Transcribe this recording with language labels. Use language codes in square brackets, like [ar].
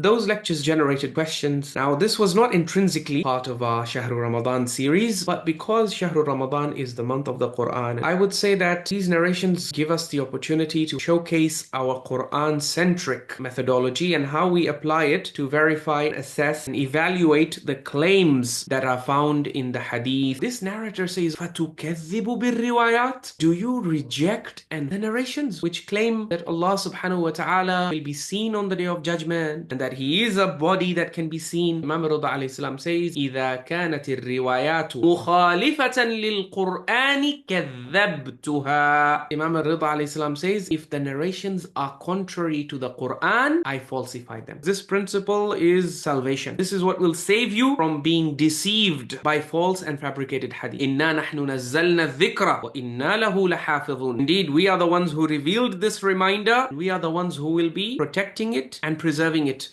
[en] Those lectures generated questions. Now, this was not intrinsically part of our Shahrul Ramadan series, but because Shahrul Ramadan is the month of the Qur'an, I would say that these narrations give us the opportunity to showcase our Qur'an-centric methodology and how we apply it to verify, assess, and evaluate the claims that are found in the Hadith. This narrator says, [ar] فَتُكَذِّبُ بِالرِّوَايَاتِ. [en] Do you reject and the narrations which claim that Allah subhanahu wa ta'ala will be seen on the day of judgment and that He is a body that can be seen? Imam Rida alayhi salam says, [ar] إِذَا كَانَتِ الرِّوَايَاتُ مُخَالِفَةً لِلْقُرْآنِ كَذَّبْتُهَا. [en] Imam Rida alayhi salam says, if the narrations are contrary to the Qur'an, I falsify them. This principle is salvation. This is what will save you from being deceived by false and fabricated hadith. [ar] إِنَّا نَحْنُ نَزَّلْنَا الذِّكْرَ وَإِنَّا لَهُ لَحَافِظُونَ. [en] Indeed, we are the ones who revealed this reminder. We are the ones who will be protecting it and preserving it.